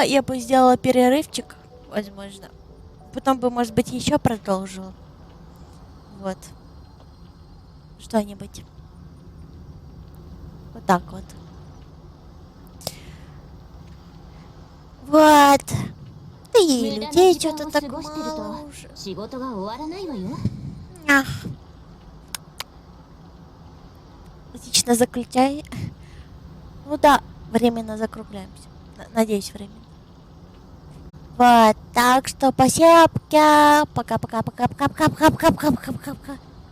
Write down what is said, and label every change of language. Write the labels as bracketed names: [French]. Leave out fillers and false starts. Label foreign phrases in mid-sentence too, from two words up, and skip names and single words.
[Russian] Я бы сделала перерывчик, возможно. Потом бы, может быть, еще продолжила. Вот. Что-нибудь. Вот так вот. Вот. Да и [Japanese] 無駄な [Russian] людей [Japanese] 時間 [Russian] что-то [Japanese] を [Russian] так [Japanese] 過ごしてる [Russian] мало [Japanese] と [Russian] уже. [Japanese] 仕事が終わらないわよ。 [Russian] Ах. частично заключай. Ну да, временно закругляемся. Надеюсь, временно. Вот, так что спасибо. Пока-пока-пока-пока-пока-пока-пока-пока-пока.